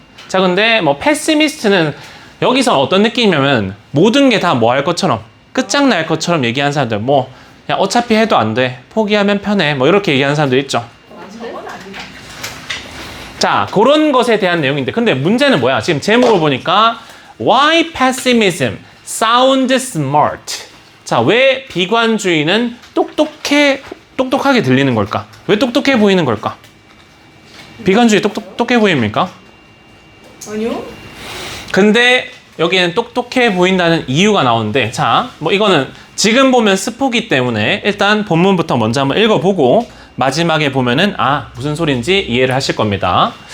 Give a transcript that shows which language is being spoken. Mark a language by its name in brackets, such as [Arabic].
[Korean] 자, 근데 뭐 패시미스트는 여기서 어떤 느낌이냐면 모든 게 다 뭐 할 것처럼 끝장날 것처럼 얘기하는 사람들, 뭐 야, 어차피 해도 안 돼, 포기하면 편해, 뭐 이렇게 얘기하는 사람들 있죠. 저건 아니다. 자, 그런 것에 대한 내용인데, 근데 문제는 뭐야? 지금 제목을 보니까 [English] Why pessimism sounds smart? [Korean] 자, 왜 비관주의는 똑똑하게 들리는 걸까? 왜 똑똑해 보이는 걸까? 비관주의 똑똑해 보입니까? 아니요. 근데 여기에는 똑똑해 보인다는 이유가 나오는데, 자, 뭐 이거는 지금 보면 스포기 때문에 일단 본문부터 먼저 한번 읽어보고 마지막에 보면은 무슨 소린지 이해를 하실 겁니다.